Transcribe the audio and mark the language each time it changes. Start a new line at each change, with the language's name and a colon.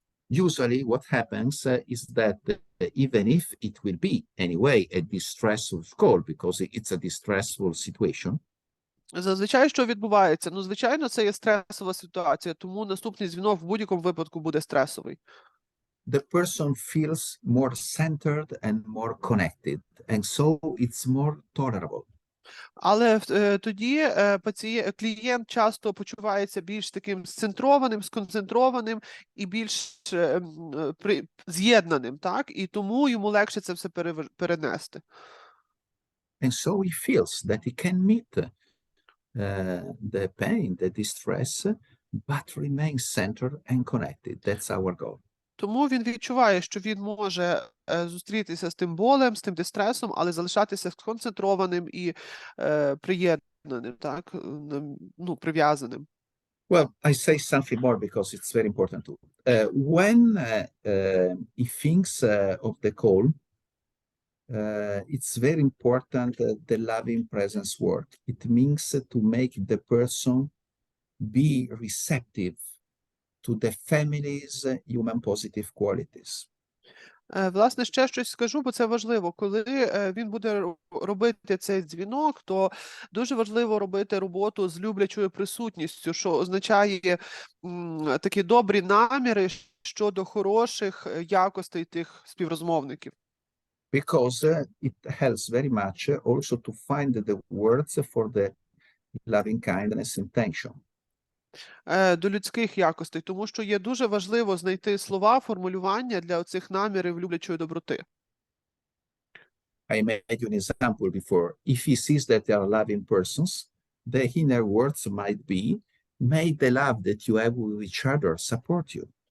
English: Usually what happens is that even if it will be anyway a distressful call, because it's a distressful situation,
Ukrainian: Зазвичай, що відбувається? Ну, звичайно, це є стресова ситуація, тому наступний дзвінок в будь-якому випадку буде стресовий.
English: the person feels more centered and more connected, and so it's more tolerable.
Ukrainian: Але тоді клієнт часто почувається більш таким сцентрованим, сконцентрованим і більш з'єднаним, так? І тому йому легше це все перенести.
English: And so he feels that he can meet the pain, the distress, but remain centered and connected. That's our goal.
Ukrainian: Тому він відчуває, що він може зустрітися з тим болем, з тим дистресом, але залишатися сконцентрованим і приєднаним, так, ну, прив'язаним.
English: Well, I say something more because it's very important too. When he thinks of the call, it's very important the loving presence work. It means to make the person be receptive to the family's human positive qualities.
Ukrainian: Власне, ще щось скажу, бо це важливо. Коли він буде робити цей дзвінок, то дуже важливо робити роботу з люблячою присутністю, що означає такі добрі наміри щодо хороших якостей тих співрозмовників.
English: Because it helps very much also to find the words for the loving kindness intention.
Ukrainian: До людських якостей, тому що є дуже важливо знайти слова, формулювання для оцих намірів люблячої доброти.
English: I made you an example before. If he sees that they are loving persons, the inner words might be, may the love that you have with each other support you.